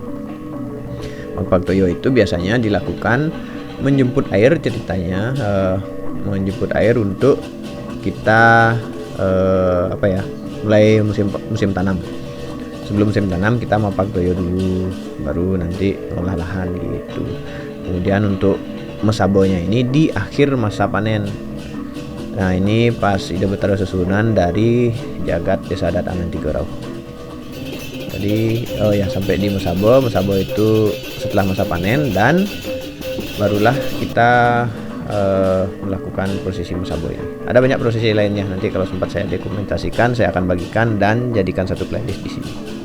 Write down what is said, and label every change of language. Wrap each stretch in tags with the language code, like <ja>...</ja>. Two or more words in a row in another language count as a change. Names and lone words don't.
<id>Magpaktoyo itu biasanya dilakukan menjemput air ceritanya, menjemput air untuk kita mulai musim tanam. Sebelum musim tanam kita Magpaktoyo dulu, baru nanti olah lahan gitu. Kemudian untuk Mesabonya ini di akhir masa panen. Nah ini pas Ida Betara Sesunan dari Jagat Desa Adat Angan 3 rauh. Jadi sampai di Mesabo itu setelah masa panen, dan barulah kita melakukan prosesi Mesabo ini. Ada banyak prosesi lainnya, nanti kalau sempat saya dokumentasikan saya akan bagikan dan jadikan satu playlist di sini.</id>